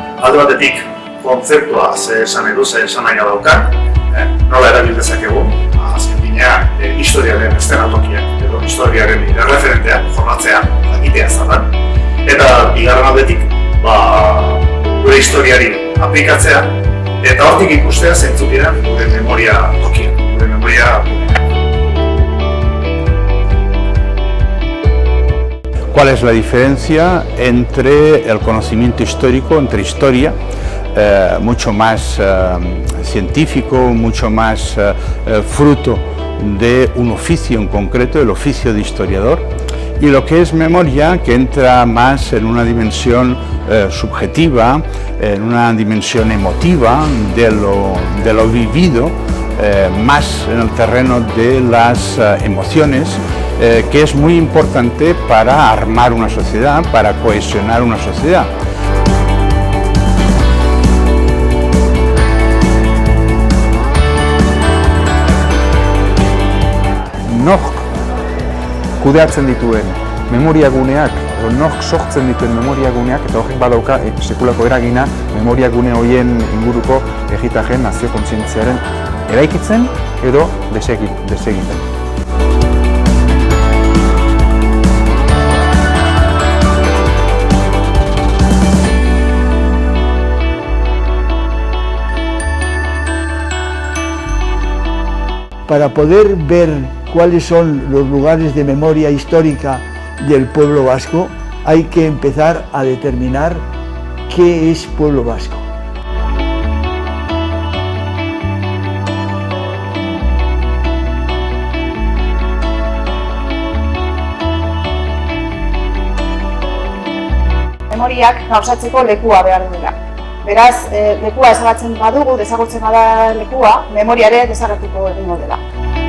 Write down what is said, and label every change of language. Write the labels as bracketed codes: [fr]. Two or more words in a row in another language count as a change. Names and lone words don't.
[eu] Alde batetik kontzeptua ze esan nahi du, ze esan nahi daukan, nola erabil dezakegu, azken finean historiaren eszenatokiak edo historiaren erreferenteak jorratzea, jakitea zaten. Eta bigarren aldetik, gure historiari aplikatzea, eta hortik ikustea zeintzuk diren gure memoria tokiak, gure memoria guneak. [es] ¿Cuál es la diferencia entre el conocimiento histórico, entre historia, mucho más científico, mucho más fruto de un oficio en concreto, el oficio de historiador, y lo que es memoria, que entra más en una dimensión subjetiva, en una dimensión emotiva de lo vivido, más en el terreno de las emociones, que es muy importante para armar una sociedad, para cohesionar una sociedad. [eu] Nork kudeatzen dituen memoriaguneak, edo nork sortzen dituen memoriaguneak, eta horrek badauka sekulako eragina memoriagune horien inguruko herritarren nazio kontzientziaren eraikitzen edo desegiten. [es] Para poder ver cuáles son los lugares de memoria histórica del pueblo vasco, hay que empezar a determinar qué es pueblo vasco. [eu] Memoriak gauzatzeko lekua behar duela. Beraz, lekua ezabatzen badugu, desagertzen bada lekua, memoria ere desagertuko egingo dela.